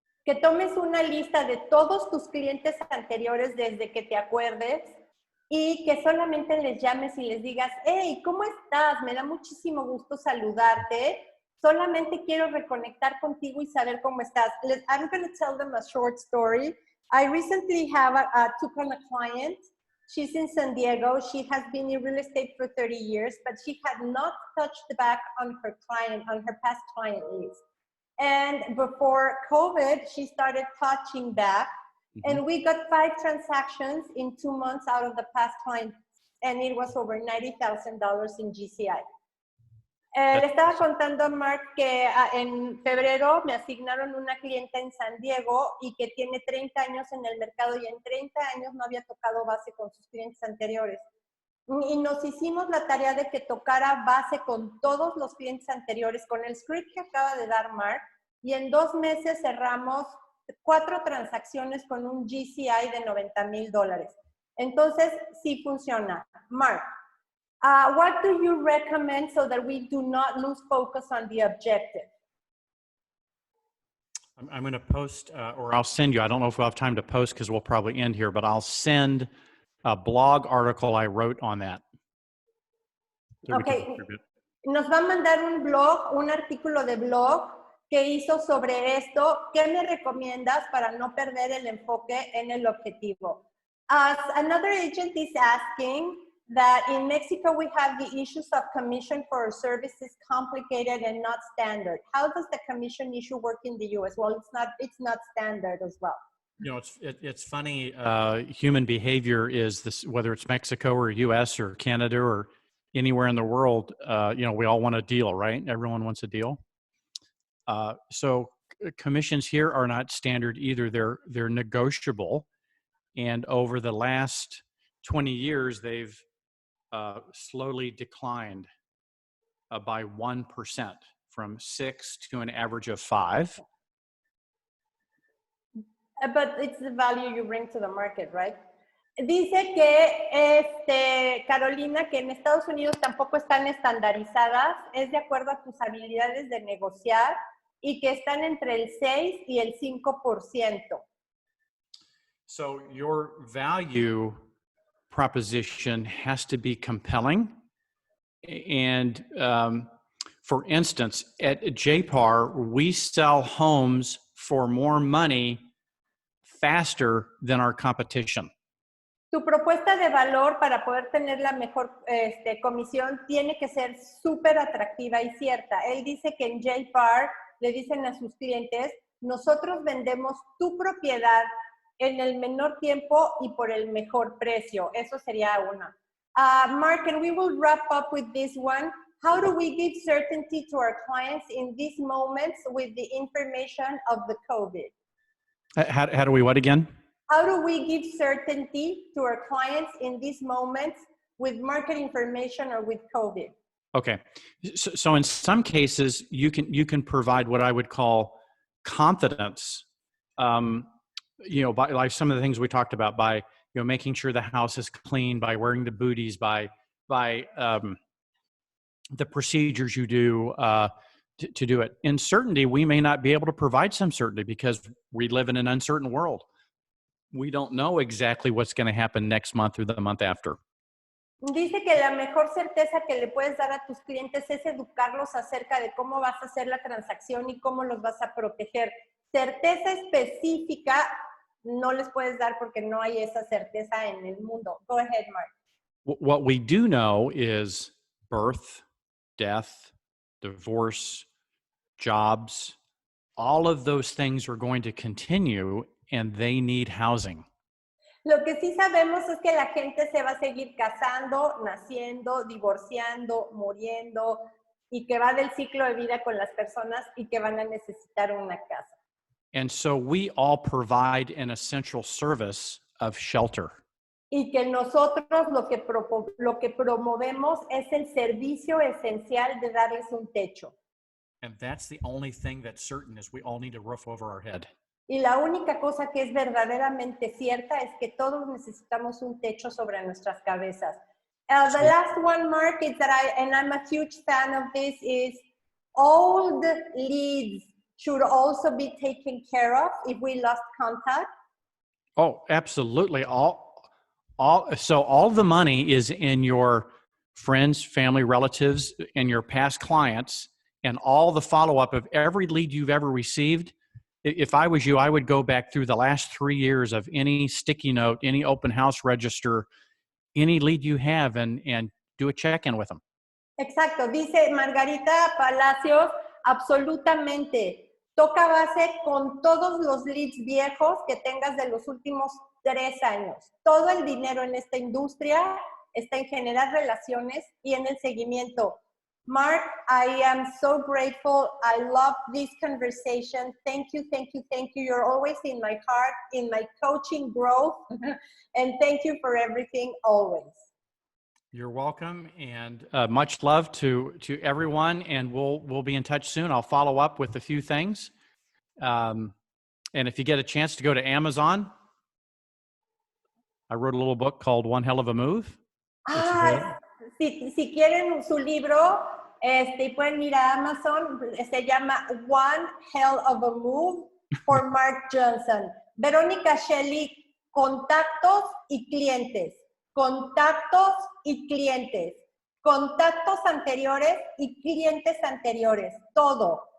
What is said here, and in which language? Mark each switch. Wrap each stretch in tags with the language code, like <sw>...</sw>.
<es>Que tomes una lista de todos tus clientes anteriores desde que te acuerdes y que solamente les llames y les digas, hey, ¿cómo estás? Me da muchísimo gusto saludarte. Solamente quiero reconectar contigo y saber cómo estás.</es> <en>I'm going to tell them a short story. I recently took on a client. She's in San Diego. She has been in real estate for 30 years, but she had not touched back on her past client list. And before COVID, she started touching back. Mm-hmm. And we got 5 transactions in 2 months out of the past client. And it was over $90,000 in GCI.</en> <es>Le estaba contando a Mark que en febrero me asignaron una clienta en San Diego y que tiene 30 años en el mercado y en 30 años no había tocado base con sus clientes anteriores. Y nos hicimos la tarea de que tocara base con todos los clientes anteriores, con el script que acaba de dar Mark, y en 2 meses cerramos 4 transacciones con un GCI de $90,000. Entonces, sí funciona.</es> <en>Mark, what do you recommend so that we do not lose focus on the objective? I'm going to post, or I'll send you, I don't know if we'll have time to post because we'll probably end here, but I'll send a blog article I wrote on that.</en> <es>Okay, nos va a mandar un artículo de blog que hizo sobre esto. ¿Qué me recomiendas para no perder el enfoque en el objetivo?</es> <en>Another agent is asking that in Mexico we have the issues of commission for our services complicated and not standard. How does the commission issue work in the US? Well, it's not standard as well. You know, it's funny. Human behavior is this, whether it's Mexico or US or Canada or anywhere in the world. You know, we all want a deal, right? Everyone wants a deal. So commissions here are not standard either. They're negotiable, and over the last 20 years, they've slowly declined by 1% from 6 to an average of 5. But it's the value you bring to the market, right?</en> <es>Dice que, Carolina, que en Estados Unidos tampoco están estandarizadas, es de acuerdo a tus habilidades de negociar y que están entre el 6 y el 5%.</es> <en>So your value proposition has to be compelling. And for instance, at JPAR, we sell homes for more money faster than our competition.</en> <es>Tu propuesta de valor para poder tener la mejor comisión tiene que ser súper atractiva y cierta. Él dice que en JPAR le dicen a sus clientes, nosotros vendemos tu propiedad en el menor tiempo y por el mejor precio. Eso sería una.</es> <en>Mark, and we will wrap up with this one. How do we give certainty to our clients in these moments with the information of the COVID? How do we what again? How do we give certainty to our clients in these moments with market information or with COVID? Okay. So in some cases, you can provide what I would call confidence, you know, by like some of the things we talked about, by, you know, making sure the house is clean, by wearing the booties, by the procedures you do to do it. In certainty, we may not be able to provide some certainty because we live in an uncertain world. We don't know exactly what's going to happen next month or the month after.</en> <es>Dice que la mejor certeza que le puedes dar a tus clientes es educarlos acerca de cómo vas a hacer la transacción y cómo los vas a proteger. Certeza específica no les puedes dar porque no hay esa certeza en el mundo.</es> <en>Go ahead, Mark. What we do know is birth, death, divorce, jobs, all of those things are going to continue and they need housing.</en> <es>Lo que sí sabemos es que la gente se va a seguir casando, naciendo, divorciando, muriendo y que va del ciclo de vida con las personas y que van a necesitar una casa.</es> <en>And so we all provide an essential service of shelter.</en> <es>Y que nosotros lo que promovemos es el servicio esencial de darles un techo.</es> <en>And that's the only thing that's certain is we all need a roof over our head.</en> <es>Y la única cosa que es verdaderamente cierta es que todos necesitamos un techo sobre nuestras cabezas.</es> <en>The last one, Mark, is that and I'm a huge fan of this, is old leads should also be taken care of if we lost contact. Oh, absolutely. So all the money is in your friends, family, relatives, and your past clients, and all the follow-up of every lead you've ever received. If I was you, I would go back through the last 3 years of any sticky note, any open house register, any lead you have, and do a check-in with them.</en> <es>Exacto, dice Margarita Palacios, absolutamente. Toca base con todos los leads viejos que tengas de los últimos 3 años. Todo el dinero en esta industria está en generar relaciones y en el seguimiento.</es> <en>Mark, I am so grateful. I love this conversation. Thank you, thank you, thank you. You're always in my heart, in my coaching growth. And thank you for everything always. You're welcome, and much love to everyone, and we'll be in touch soon. I'll follow up with a few things. And if you get a chance to go to Amazon, I wrote a little book called One Hell of a Move.</en> <es>Si quieren su libro, pueden ir a Amazon, se llama One Hell of a Move por Mark Johnson. Verónica Shelley, contactos y clientes. Contactos y clientes. Contactos anteriores y clientes anteriores. Todo.</es>